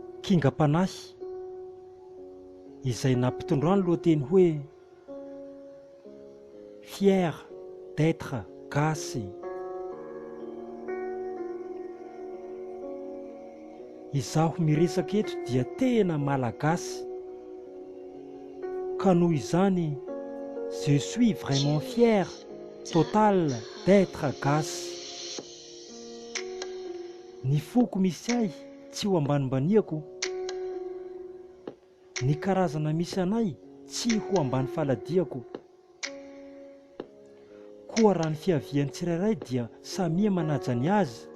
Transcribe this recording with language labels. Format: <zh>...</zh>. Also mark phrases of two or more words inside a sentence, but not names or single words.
<mg>KINGAM-PANAHY izay nampitondroany lohateny hoe Fier d'être GASY. Izaho miresaka eto dia tena malagasy, ka noho izany</mg> <fr>je suis vraiment fier total d'être</fr> <mg>GASY. Ny foko misy ahy tsy ho ambanimbaniako, ny karazana misy anay tsy ho ambany faladiako, koa raha ny fiavian'ny tsirairay dia samia manaja ny azy.</mg>